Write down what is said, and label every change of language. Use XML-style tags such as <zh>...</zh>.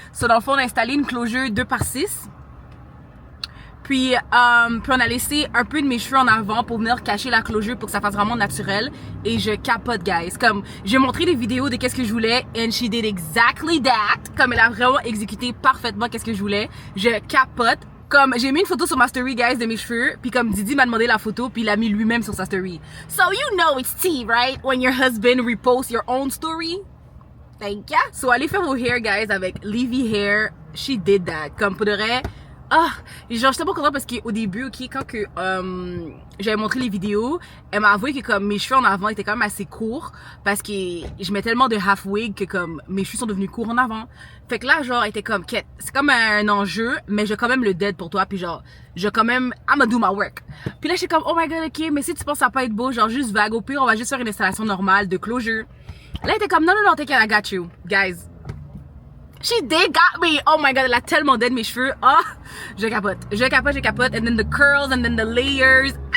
<fr>So dans le fond, on a installé une closure 2x6. Puis on a laissé un peu de mes cheveux en avant pour venir cacher la closure pour que ça fasse vraiment naturel. Et je capote guys. Comme j'ai montré des vidéos de qu'est-ce que je voulais</fr> <en>and she did exactly that.</en> <fr>Comme elle a vraiment exécuté parfaitement qu'est-ce que je voulais. Je capote. Comme j'ai mis une photo sur ma story guys de mes cheveux, puis comme Didi m'a demandé la photo, puis il l'a mis lui-même sur sa story.</fr> <en>So you know it's tea, right? When your husband reposts your own story. Thank ya.</en> <fr>So allez faire vos hair guys avec Livy Hair.</fr> <en>She did that.</en> <fr>Comme pour de vrai. Ah, genre j'étais pas contente parce qu'au début, ok, quand que j'avais montré les vidéos, elle m'a avoué que comme mes cheveux en avant étaient quand même assez courts parce que je mets tellement de half wig que comme mes cheveux sont devenus courts en avant. Fait que là genre elle était comme c'est comme un enjeu, mais j'ai quand même le dead pour toi, puis genre je quand même</fr> <en>I'ma do my work.</en> <fr>Puis là j'étais comme</fr> <en>oh my god ok,</en> <fr>mais si tu penses à pas être beau, genre juste vague, au pire on va juste faire une installation normale de closure. Là elle était comme non t'inquiète,</fr> <en>I got you guys. She did got me. Oh my god,</en> <fr>elle a tellement dead mes cheveux. Ah, je capote.</fr> <en>And then the curls and then the layers.</en>